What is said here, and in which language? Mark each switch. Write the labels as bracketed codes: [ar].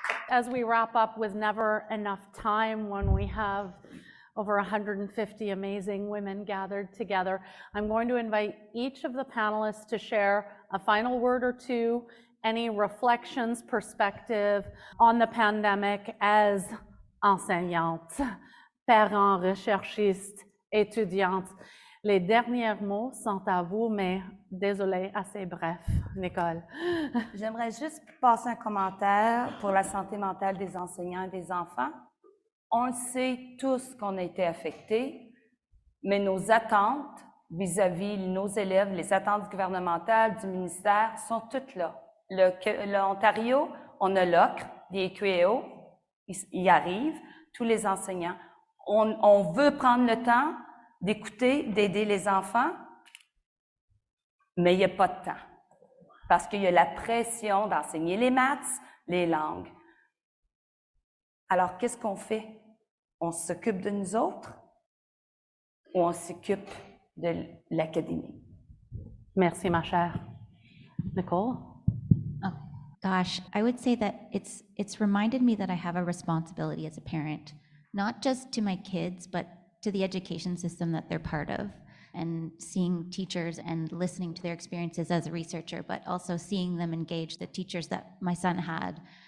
[en] As we wrap up with never enough time when we have over 150 amazing women gathered together, I'm going to invite each of the panelists to share a final word or two, any reflections, perspective on the pandemic as [fr] enseignantes, parents, recherchistes, étudiantes. Les derniers mots sont à vous, mais désolée, assez bref. Nicole. J'aimerais juste passer un commentaire pour la santé mentale des enseignants et des enfants. On le sait tous qu'on a été affectés, mais nos attentes vis-à-vis nos élèves, les attentes gouvernementales, du ministère, sont toutes là. L'Ontario, on a l'OCRE, des ETFO, ils arrivent, tous les enseignants. On veut prendre le temps d'écouter, d'aider les enfants, mais il n'y a pas de temps. Parce qu'il y a la pression d'enseigner les maths, les langues. Alors, qu'est-ce qu'on fait? On s'occupe de nous autres ou on s'occupe de l'académie? Merci, ma chère. Nicole? [en] Oh, gosh, I would say that it's reminded me that I have a responsibility as a parent, not just to my kids, but to the education system that they're part of, and seeing teachers and listening to their experiences as a researcher, but also seeing them engage the teachers that my son had.